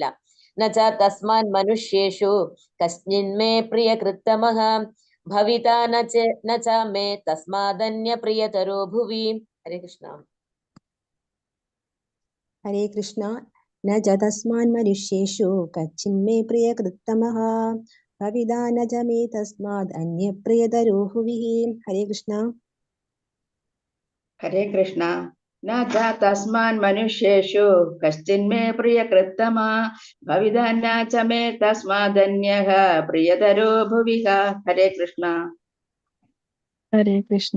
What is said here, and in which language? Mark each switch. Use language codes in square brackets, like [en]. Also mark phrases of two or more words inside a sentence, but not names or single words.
[sa] नच तस्मान् मनुष्येषु कस्मिन्मे प्रियकृत्तमः भविता नच मे तस्मादन्य प्रियतरो भुवि. ഹരേ കൃഷ്ണ. ഹരേ കൃഷ്ണ. न च तस्मान् मनुष्येषु कश्चिन्मे प्रियकृत्तमः भविता न च मे तस्माद् अन्यप्रियतरो भुवि. ഹരേ കൃഷ്ണ. हरे कृष्ण। न च तस्मान् मनुष्येषु कश्चिन्मे प्रियकृत्तमा भविदा न च मे तस्मादन्यः प्रियतरो भुवि. हरे कृष्ण। हरे कृष्ण.